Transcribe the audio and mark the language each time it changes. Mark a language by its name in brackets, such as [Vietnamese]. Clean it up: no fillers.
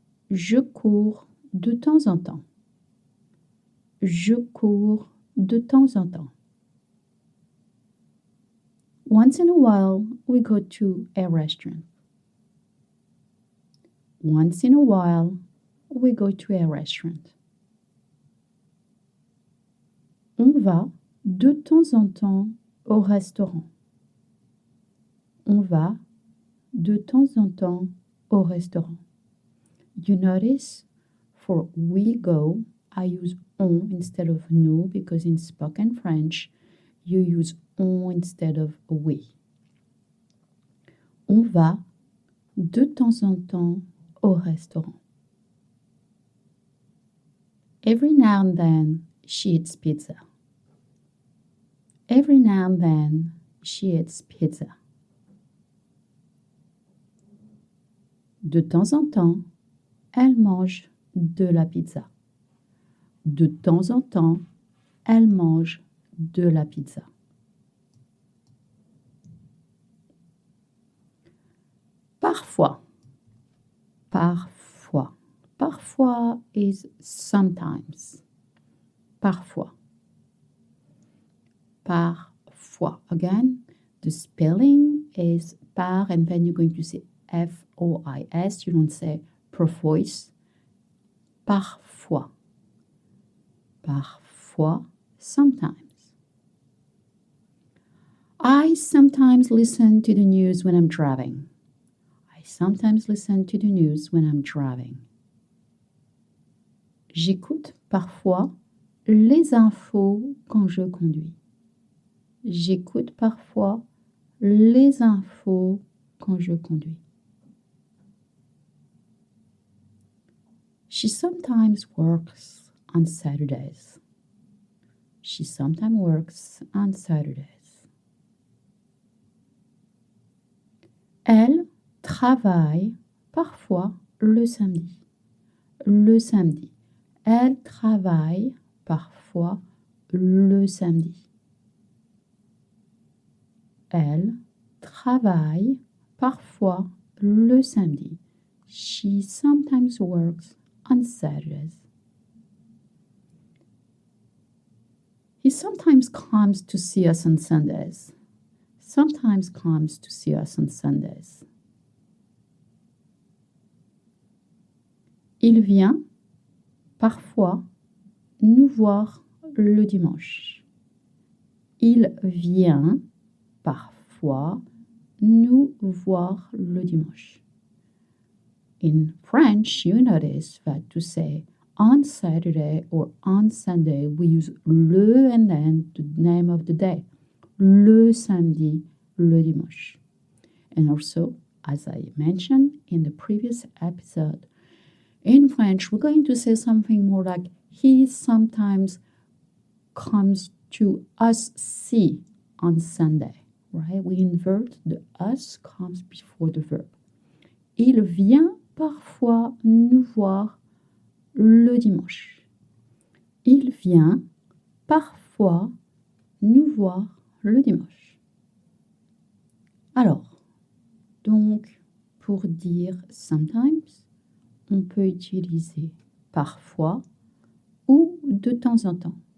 [French] Je cours de temps en temps. Je cours de temps en temps. [English] Once in a while, we go to a restaurant. Once in a while, we go to a restaurant. [French] On va de temps en temps au restaurant. On va de temps en temps au restaurant. [English] You notice, for we go, I use on instead of nous because in spoken French, you use on instead of we. [French] On va de temps en temps au restaurant. [English] Every now and then, she eats pizza. Every now and then, she eats pizza. [French] De temps en temps, elle mange de la pizza. De temps en temps, elle mange de la pizza. Parfois. Parfois. Parfois is sometimes. Parfois. Parfois. [English] Again, the spelling is par and then you're going to say F-O-I-S. You don't say parfois. Parfois. [French] Parfois. Sometimes. [English] I sometimes listen to the news when I'm driving. I sometimes listen to the news when I'm driving. [French] J'écoute parfois les infos quand je conduis. J'écoute parfois les infos quand je conduis. [English] She sometimes works on Saturdays. She sometimes works on Saturdays. [French] Elle travaille parfois le samedi. Le samedi. Elle travaille parfois le samedi. Elle travaille parfois le samedi. [English] She sometimes works on Saturdays. He sometimes comes to see us on Sundays. Sometimes comes to see us on Sundays. [French] Il vient parfois nous voir le dimanche. Il vient parfois nous voir le dimanche. [English] In French, you notice that to say on Saturday or on Sunday, we use le and then the name of the day. [French] Le samedi, le dimanche. [English] And also, as I mentioned in the previous episode, in French, we're going to say something more like he sometimes comes to us see on Sunday, right? We invert the us comes before the verb. [French] Il vient parfois nous voir le dimanche. Il vient parfois nous voir le dimanche. Alors, donc, pour dire sometimes, on peut utiliser parfois ou de temps en temps.